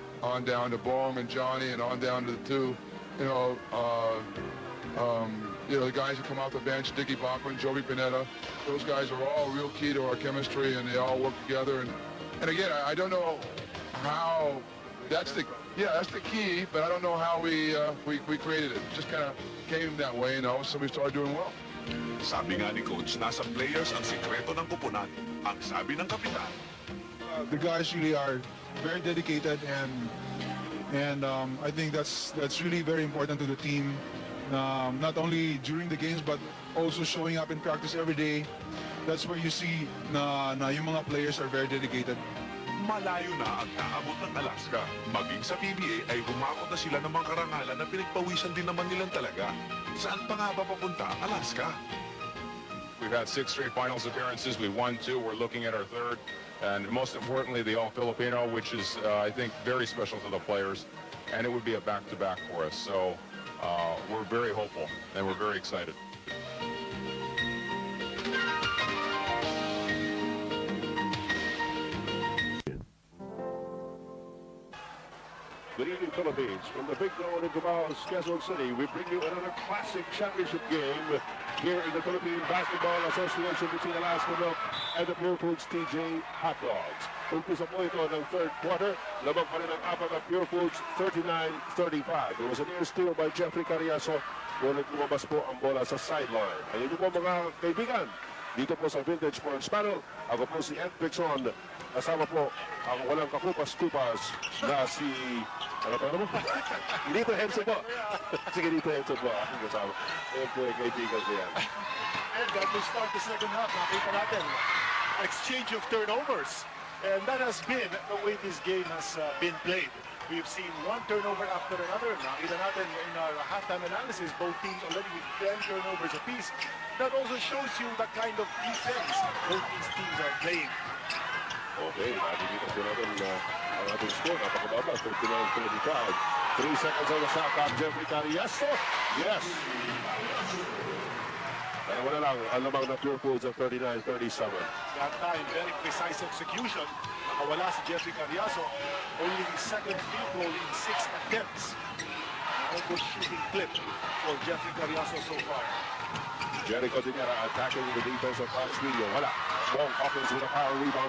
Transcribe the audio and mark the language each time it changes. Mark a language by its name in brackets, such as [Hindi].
[English] on down to Bohm and Johnny, and on down to the two, the guys who come off the bench, Dickie Bachman, Joey Pineda. Those guys are all real key to our chemistry, and they all work together. And again, I don't know how that's the key, but I don't know how we created it. It just kind of came that way, so we started doing well. [Filipino] Sabi nga ni Coach, nasa players ang sikreto ng koponan. Ang sabi ng kapitan, [English] the guys really are very dedicated, and I think that's really very important to the team. Not only during the games, but also showing up in practice every day. That's where you see [Filipino] na yung mga [English] players are very dedicated. [Filipino] malayo na ang naabot ng Alaska. Maging sa PBA ay humakot na sila ng mga karangalan na pinagpawisan din naman nilang talaga. Saan pa nga ba papunta ang Alaska? [English] We've had 6 straight finals appearances. We won 2. We're looking at our 3rd. And most importantly, the All-Filipino, which is, I think, very special to the players. And it would be a back-to-back for us. So we're very hopeful, and we're very excited. Good evening, Philippines. From the big dome in Davao, Quezon City, we bring you another classic championship game here in the Philippine Basketball Association between Alaska Milk and the Purefoods TJ Hot Dogs. [Filipino] Umpisa po ito ng 3rd quarter. Lamang pa rin ang apat ng Purefoods, 39-35. [English] It was a near steal by Jeffrey Carriazo. [Filipino] Ngunit lumabas po ang bola sa sideline. Ayun po mga kaibigan. Dito po sa Vintage Sports Panel, ako po si Ed Pixon. Kasama po ang walang kakupas-kupas na si... Ano pa naman? Dito Henson po. Sige, dito Henson po. Aking kasama. Ayan po yung kaibigan ko yan. [English] And that will start the second half. [Filipino] Nakita natin, [English] exchange of turnovers. And that has been the way this game has been played. We've seen one turnover after another. [Filipino] Nakita natin [English] in our halftime analysis, both teams already with 10 turnovers apiece. That also shows you the kind of defense both these teams are playing. [Filipino] Okay, nakikita po natin ang ating score. Napakababa, 39-35. [English] 3 seconds on the shot clock. Jeffrey Carriazo. Yes! [Filipino] Dalawa na lang ang lamang ng Purefoods of 39-37. [English] That time, very precise execution. [Filipino] Nakawala si [English] Jeffrey Carriazo. Only his second field goal in 6 attempts. A good shooting clip for Jeffrey Carriazo so far. Jericho Dinera attacking the defense of Fox Video. [Filipino] Wala. [English] Wong Hawkins with a power rebound.